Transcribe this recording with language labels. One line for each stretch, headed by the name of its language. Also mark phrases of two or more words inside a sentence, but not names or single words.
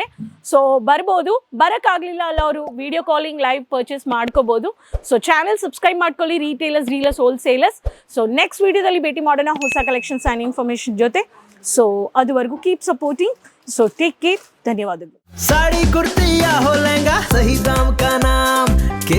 Kannada: ಸೊ ಬರ್ಬೋದು, ಬರೋಕ್ಕಾಗಲಿಲ್ಲ ಅಲ್ಲ ಅವರು
English: video calling live purchase
Kannada: ಮಾಡ್ಕೋಬೋದು. ಸೊ
English: channel subscribe
Kannada: ಮಾಡ್ಕೊಳ್ಳಿ,
English: retailers, dealers, wholesalers.
Kannada: ಸೊ ನೆಕ್ಸ್ಟ್ ವಿಡಿಯೋದಲ್ಲಿ ಭೇಟಿ ಮಾಡೋಣ ಹೊಸ
English: collections and information
Kannada: ಜೊತೆ.
English: ಸೊ ಅದುವರೆಗೂ keep supporting. so take care, ಧನ್ಯವಾದಗಳು.
Hindi: साड़ी कुर्ती या हो लहंगा, सही दाम का नाम